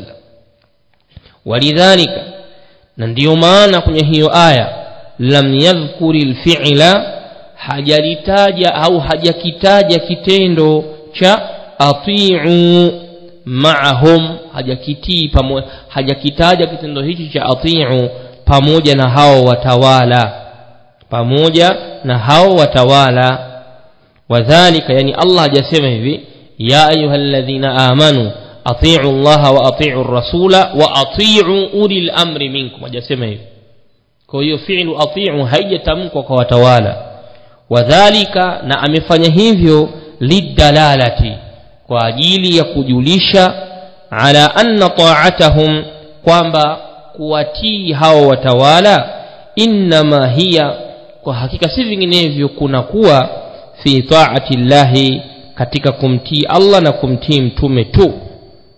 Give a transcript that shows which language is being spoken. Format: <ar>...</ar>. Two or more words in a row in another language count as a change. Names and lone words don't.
<sw>Walidhalika, na ndiyo maana kwenye hiyo aya,</sw> <ar>لم يذكر الفعل,</ar> <sw>hajalitaja au hajakitaja kitendo cha</sw> <ar>أطيعوا معهم,</ar> <sw>hajakitaja kitendo hichi cha ati'u pamoja na hao watawala, wadhālika, yani Allah hajasema hivi,</sw> <ar>يا أيها الذين آمنوا أطيعوا الله وأطيعوا الرسول وأطيعوا أولي الأمر منكم,</ar> <sw>hajasema hivi. Kwa hiyo</sw> <ar>فعل أطيعوا</ar> <sw>haijatamkwa kwa watawala. Wadhālika, na amefanya hivyo lidalalati, kwa ajili ya kujulisha,</sw> <ar>على أن طاعتهم,</ar> <sw>kwamba kuwatii hao watawala,</sw> <ar>إنما هي,</ar> <sw>kwa hakika si vinginevyo kuna kuwa,</sw> <ar>في طاعة الله,</ar> <sw>katika kumtii Allah na kumtii mtume tu.</sw>